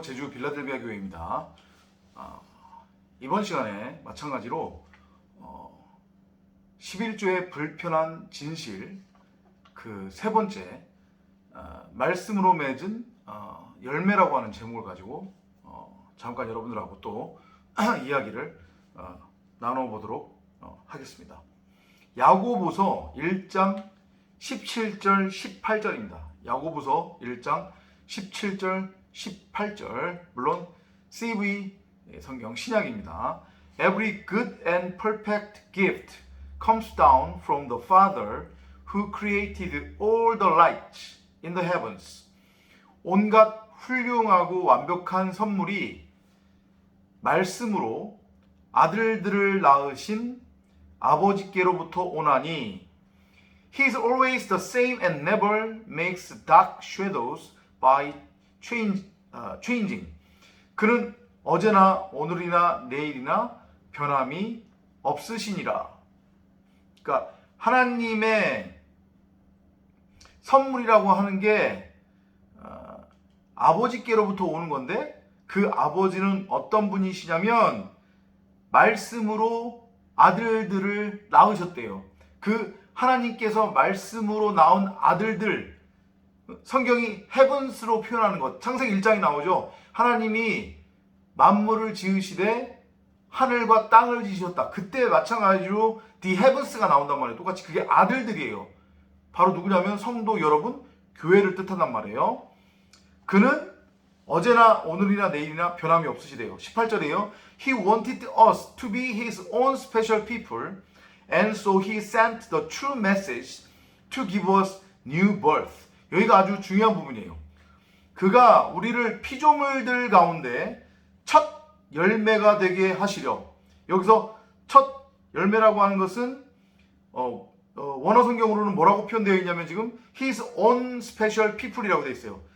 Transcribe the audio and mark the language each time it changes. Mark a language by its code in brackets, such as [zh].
[ko] 제주 빌라델비아 교회입니다. 이번 시간에 마찬가지로 11조의 불편한 진실 그 세 번째 말씀으로 맺은 열매라고 하는 제목을 가지고 잠깐 여러분들하고 또 이야기를 나눠보도록 하겠습니다. 야고보서 1장 17절 18절입니다. 야고보서 1장 17절 18절, 물론 CV 성경 신약입니다. [en] Every good and perfect gift comes down from the Father who created all the lights in the heavens. [ko] 온갖 훌륭하고 완벽한 선물이 말씀으로 아들들을 낳으신 아버지께로부터 오나니 [en] He is always the same and never makes dark shadows by changing. [ko] 그는 어제나 오늘이나 내일이나 변함이 없으시니라. 그러니까 하나님의 선물이라고 하는 게 아버지께로부터 오는 건데 그 아버지는 어떤 분이시냐면 말씀으로 아들들을 낳으셨대요. 그 하나님께서 말씀으로 낳은 아들들, 성경이 헤븐스로 표현하는 것, 창세기 1장에 나오죠. 하나님이 만물을 지으시되 하늘과 땅을 지으셨다. 그때 마찬가지로 the heavens가 나온단 말이에요. 똑같이 그게 아들들이에요. 바로 누구냐면 성도 여러분, 교회를 뜻한단 말이에요. 그는 어제나 오늘이나 내일이나 변함이 없으시대요. 18절이에요. [en] He wanted us to be his own special people, and so he sent the true message to give us new birth. [ko] 여기가 아주 중요한 부분이에요. 그가 우리를 피조물들 가운데 첫 열매가 되게 하시려. 여기서 첫 열매라고 하는 것은 원어 성경으로는 뭐라고 표현되어 있냐면 지금 [en] his own special people [ko] 이라고 되어 있어요.